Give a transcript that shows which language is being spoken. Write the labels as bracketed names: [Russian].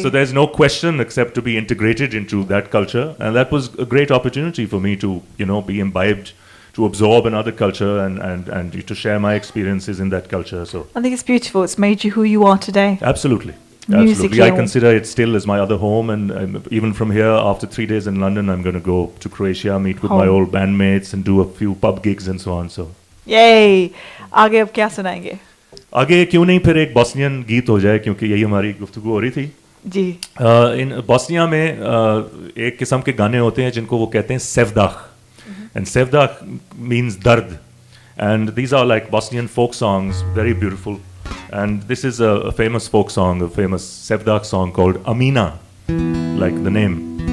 [English] So there's no question except to be integrated into that culture, and that was a great opportunity for me to be imbibed, to absorb another culture and to share my experiences in that culture. So I think it's beautiful. It's made you who you are today. absolutely. Musically Absolutely. I and- consider it still as my other home, and even from here, after 3 days in London, I'm going to go to Croatia, meet with my Home. old bandmates, and do a few pub gigs and so on. So [Hindi] Yay! आगे अब क्या सुनाएंगे? आगे क्यों नहीं फिर एक Bosnian गीत हो जाए, क्योंकि यही हमारी गुफ्तगू हो रही थी. जी. इन बॉस्निया में एक किस्म के गाने होते हैं जिनको वो कहते हैं [English] sevdah, and sevdah means dard, and these are like Bosnian folk songs, very beautiful. And this is a famous folk song, a famous sevdah song called Amina, like the name.